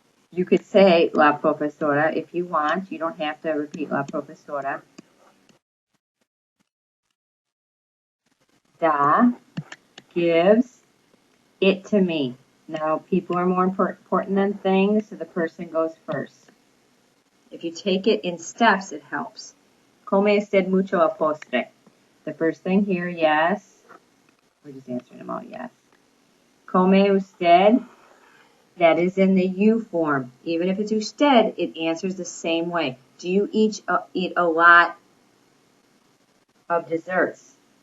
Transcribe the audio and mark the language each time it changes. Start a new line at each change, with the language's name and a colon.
English: You could say
Spanish: la profesora
English: if you want. You don't have to repeat la profesora. Da gives it to me. Now, people are more important than things, so the person goes first. If you take it in steps, it helps.
Spanish: Come usted mucho a postre?
English: The first thing here, yes. We're just answering them all, yes.
Spanish: Come usted?
English: That is in the you form. Even if it's usted, it answers the same way. Do you eat a lot of desserts?